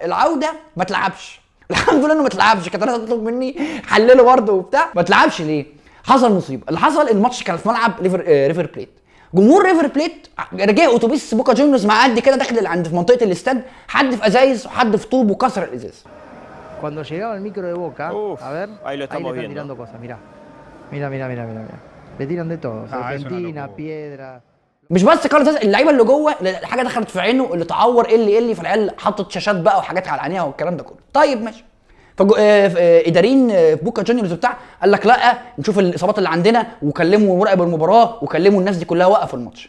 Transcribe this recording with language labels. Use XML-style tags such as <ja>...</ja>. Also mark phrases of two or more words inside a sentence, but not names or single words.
<ar>العوده ما تلعبش الحمد لله انه ما تلعبش. كانت الناس تطلب مني حلله برده وبتاع، ما تلعبش ليه؟ حصل مصيبه. اللي حصل الماتش كان في ملعب ريفر بليت. جمهور ريفر بليت رجع اتوبيس بوكا جونيورز مع قد كده داخل عند في منطقه الاستاد، حد في ازايز وحد في طوب وكسر الازاز.</ar> <es>Cuando llegaba el micro de Boca, a ver, ahí lo estamos ahí le están viendo. tirando cosas, mirá. Mirá. Le tiran de todo, serpentina, piedra.</es> <ar>مش بس كارل ساز، اللعيبه اللي جوه الحاجه دخلت في عينه، اللي اتعور اللي فالعيال حطت شاشات بقى وحاجات على عينيها والكلام ده كله. طيب ماشي. اداريين بوكا جونيورز بتاع قال لك لا نشوف الاصابات اللي عندنا، وكلموا مراقب المباراه وكلموا الناس دي كلها وقفوا الماتش.</ar>